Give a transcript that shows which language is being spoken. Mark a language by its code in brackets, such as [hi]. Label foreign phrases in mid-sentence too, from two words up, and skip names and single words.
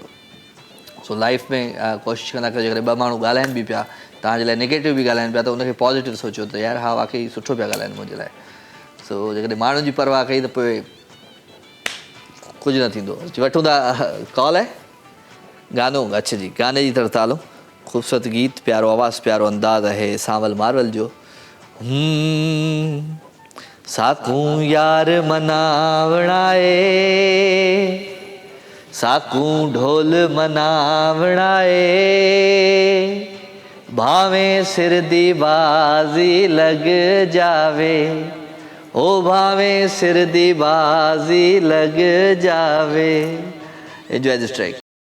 [sd] सो लाइफ में कोशिशि कंदा कयो जेकॾहिं ॿ माण्हू ॻाल्हाइनि बि पिया तव्हांजे लाइ नेगेटिव बि ॻाल्हाइनि पिया त उनखे पॉज़िटिव सोचियो त यार हा वाक़ई सुठो पिया ॻाल्हाइनि मुंहिंजे लाइ। सो जेकॾहिं माण्हुनि जी परवाह कई त पोइ कुझु न थींदो। वठूं था कॉल आहे गानो अच्छा जी गाने जी तरफ़ तालो। ख़ूबसूरत गीत, प्यारो आवाज़, प्यारो अंदाज़ है सांवल मार्वल जो। [skr] ساکوں یار مناوݨاۓ، ساکوں ڈھول مناوݨاۓ، بھاویں سر دی بازی لگ جاوے، او بھاویں سر دی بازی لگ جاوے. [en] Enjoy this track.